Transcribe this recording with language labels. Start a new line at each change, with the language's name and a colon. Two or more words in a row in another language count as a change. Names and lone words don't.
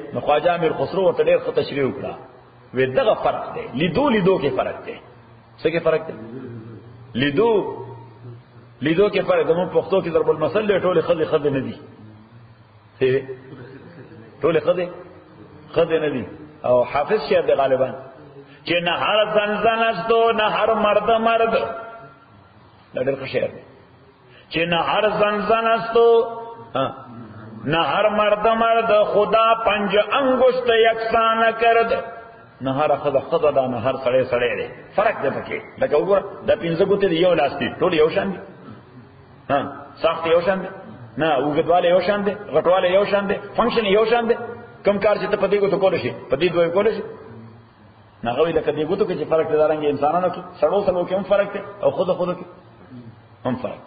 Pashto: نو خواجہ امیر خسرو ورته ډېر ښه تشریح وکړه وې دغه فرق دی، لیدو کې فرق دی. څه کې فرق دی؟ لیدو کې فرق. زموږ پښتو کې ضرب المثل ټول خزه نه دي، ټول خزه نه دي. او حافظ شیخ دی غالبا چې
Persian: نه هر زن است و نه هر مرد،
Pashto: دا ډېر ښه شعر دی.
Persian: چې
Pashto: نه هر زن استو نه هر مرد خدا پنج انگشت یکساں نہ کرد، نه هر خدا دا نه هر سړی دی. فرق دی پکې. لکه وګوره دا پنځه ګوتې دی یو لاس دی، ټول یو شان دي. ساخت یو شان دی نه، اوږدواله یو شان دی، غټواله یو شان دی، فنکشن یو شان دی. کم کار چې ته په دې ګوتو کولی شي په دې دوی کولی شي نه. هغه لکه دې ګوتو کې چې فرق دی دارنګه انسانانو کې سړو کې هم فرق دی او خود کې هم فرق دی.